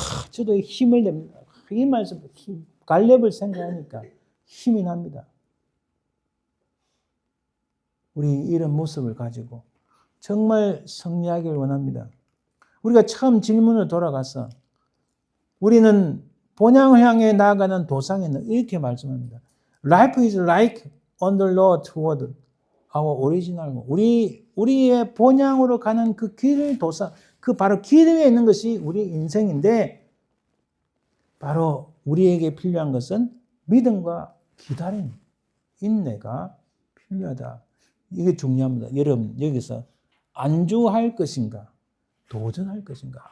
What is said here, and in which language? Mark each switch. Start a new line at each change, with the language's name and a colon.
Korean: 저도 힘을 냅니다. 이 말씀, 갈렙을 생각하니까 힘이 납니다. 우리 이런 모습을 가지고 정말 승리하기를 원합니다. 우리가 처음 질문을 돌아가서 우리는 본향을 향해 나아가는 도상에는 이렇게 말씀합니다.
English: Life is like on the road toward our original.
Korean: 우리의 본향으로 가는 그 길 도상, 그 바로 길 위에 있는 것이 우리 인생인데 바로 우리에게 필요한 것은 믿음과 기다림, 인내가 필요하다. 이게 중요합니다. 여러분 여기서 안주할 것인가 도전할 것인가.